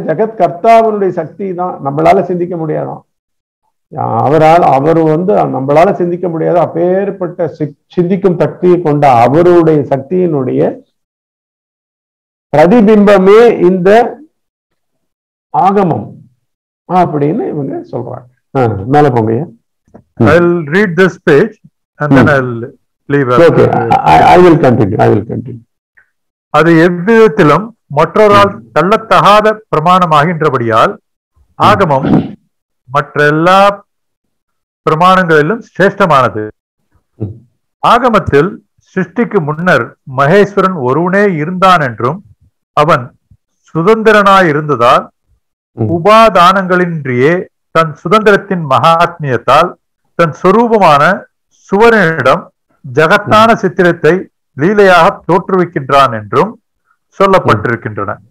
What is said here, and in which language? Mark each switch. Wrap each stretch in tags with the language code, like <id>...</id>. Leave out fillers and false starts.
<ta>ஜெகத் கர்த்தாவனுடைய சக்தி தான். நம்மளால சிந்திக்க முடியாதான். அவர் நம்மளால சிந்திக்க முடியாத அப்பேற்பட்ட சிந்திக்கும் சக்தியை கொண்ட அவருடைய சக்தியினுடைய பிரதிபிம்பமே இந்த ஆகமம் அப்படின்னு இவங்க சொல்றாங்க. மேல போங்க.</ta> <en>I'll read this page and then I'll leave. Okay, I will continue.</en> <ta>அது எவ்விதத்திலும் மற்றொரால் தள்ளத்தகாத பிரமாணமாகின்றபடியால் ஆகமம் மற்ற எல்லா பிரமாணங்களிலும் சிரேஷ்டமானது. ஆகமத்தில் சிருஷ்டிக்கு முன்னர் மகேஸ்வரன் ஒருவனே இருந்தான் என்றும் அவன் சுதந்திரனாயிருந்ததால் உபாதானங்களின்றியே தன் சுதந்திரத்தின் மகாத்மியத்தால் தன் சொரூபமான சுவரனிடம் ஜகத்தான சித்திரத்தை லீலையாக தோற்றுவிக்கின்றான் என்றும் சொல்லப்பட்டிருக்கின்றன.</ta>